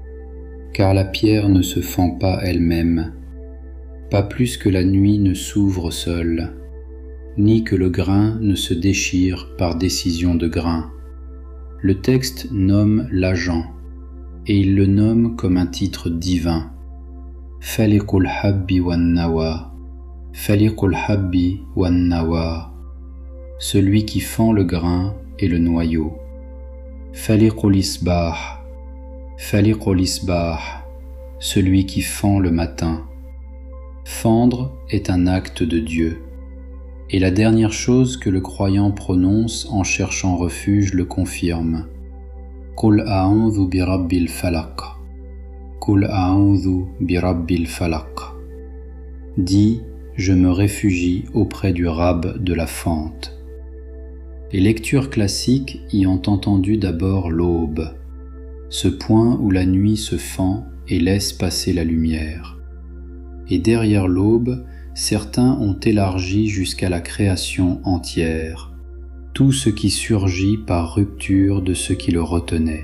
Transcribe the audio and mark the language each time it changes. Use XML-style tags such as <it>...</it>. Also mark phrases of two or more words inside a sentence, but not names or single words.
<fr>Car la pierre ne se fend pas elle-même, pas plus que la nuit ne s'ouvre seule, ni que le grain ne se déchire par décision de grain. Le texte nomme l'agent, et il le nomme comme un titre divin.</fr> <ar>فالق الحب والنوى، فالق الحب والنوى,</ar> <fr>celui qui fend le grain et le noyau.</fr> <ar>فالق الإصباح، فالق الإصباح,</ar> <fr>celui qui fend le matin. Fendre est un acte de Dieu, Et la dernière chose que le croyant prononce en cherchant refuge le confirme.</fr> <ar>قل أعوذ برب الفلق. قل أعوذ برب الفلق.</ar> <fr>Dis, je me réfugie auprès du Rab de la fente. Les lectures classiques y ont entendu d'abord l'aube, ce point où la nuit se fend et laisse passer la lumière. Et derrière l'aube, certains ont élargi jusqu'à la création entière, tout ce qui surgit par rupture de ce qui le retenait.</fr>